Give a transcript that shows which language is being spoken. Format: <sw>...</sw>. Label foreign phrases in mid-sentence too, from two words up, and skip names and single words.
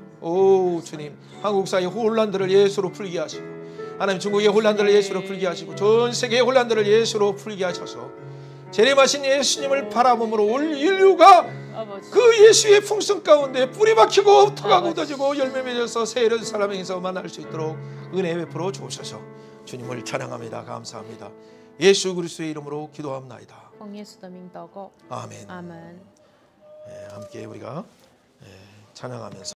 <ko>오 주님, 한국 사회 혼란들을 예수로 풀게 하시고 하나님 중국의 혼란들을 예수로 풀게 하시고 전 세계의 혼란들을 예수로 풀게 하셔서 재림하신 예수님을 바라봄으로 올 인류가 그 예수의 풍성 가운데 뿌리 박히고 터가 굳어지고 열매 맺어서 새 사람에게서 만날 수 있도록 은혜 베풀어 주옵소서. 주님을 찬양합니다. 감사합니다. 예수 그리스도의 이름으로 기도합나이다.</ko> <zh>奉耶稣的名祷告，</zh> <ko>아멘.</ko> <zh>阿门。</zh> <ko>함께 우리가 찬양하면서</ko>